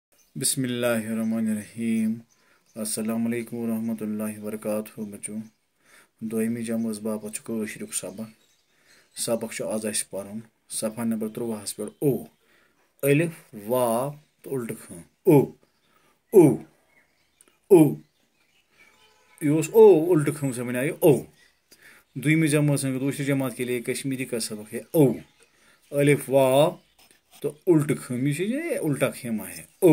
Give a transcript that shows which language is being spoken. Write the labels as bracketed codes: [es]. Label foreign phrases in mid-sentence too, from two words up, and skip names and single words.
[ar] بسم الله الرحمن الرحيم. السلام عليكم ورحمة الله وبركاته. [ks] बच्चों दोयमी जमज बापत कशिरुक सबक आज अस परन सफा नंबर 13 पे ओ अलिफ वाव तो उल्ट ख ओ ओ ओ ओ उल्ट ख [hi] से बना ओ। [ks] दुयमी जमात [hi] दूसरी जमात के लिए कश्मीरी का सबक है ओ अलिफ वाव तो उल्ट खम ये उल्टा खेमा है ओ।